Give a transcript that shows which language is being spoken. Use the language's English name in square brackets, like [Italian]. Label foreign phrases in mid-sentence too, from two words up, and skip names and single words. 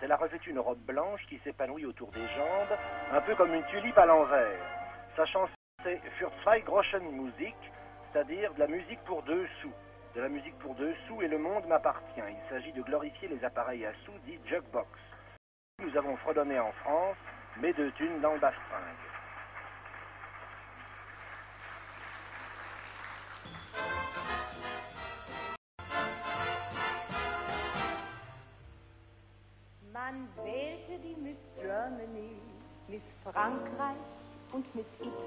[French] Elle a revêtu une robe blanche qui s'épanouit autour des jambes, un peu comme une tulipe à l'envers. Sa chanson, c'est Für 2 Groschen Musik, c'est-à-dire de la musique pour 2 sous. De la musique pour 2 sous et le monde m'appartient. Il s'agit de glorifier les appareils à sous dits jukebox. Nous avons fredonné en France, mais 2 thunes dans le bastringue. [German] Man wählte die Miss Germany, Miss Frankreich und Miss Italien.